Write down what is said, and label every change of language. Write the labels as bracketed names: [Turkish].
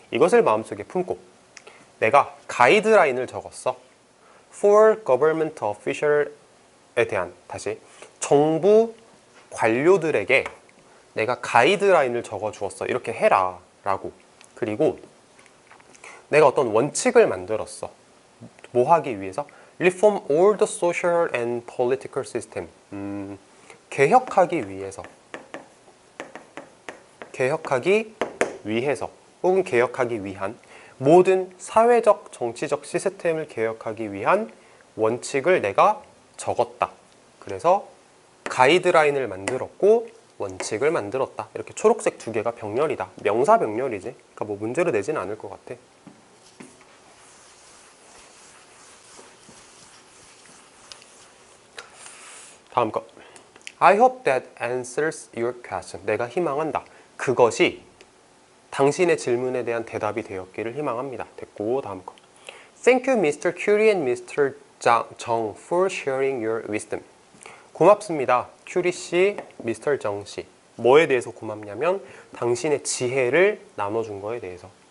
[Korean] 이것을 마음속에 품고 내가 가이드라인을 적었어. [English] For government official [Korean] 에 대한, 다시, 정부 관료들에게 내가 가이드라인을 적어 주었어. 이렇게 해라 라고. 그리고 내가 어떤 원칙을 만들었어. 뭐 하기 위해서? [English] Reform all the social and political system. [Korean] 개혁하기 위해서. 개혁하기 위해서 혹은 개혁하기 위한, 모든 사회적 정치적 시스템을 개혁하기 위한 원칙을 내가 적었다. 그래서 가이드라인을 만들었고 원칙을 만들었다. 이렇게 초록색 두 개가 병렬이다. 명사 병렬이지. 그러니까 뭐 문제로 내진 않을 것 같아. 다음 거. [English] I hope that answers your question. [Korean] 내가 희망한다. 그것이 당신의 질문에 대한 대답이 되었기를 희망합니다. 됐고, 다음 거. [English] Thank you, Mr. Curie and Mr. Jung for sharing your wisdom. [Korean] 고맙습니다. 큐리 씨, 미스터 정 씨. 뭐에 대해서 고맙냐면 당신의 지혜를 나눠준 거에 대해서.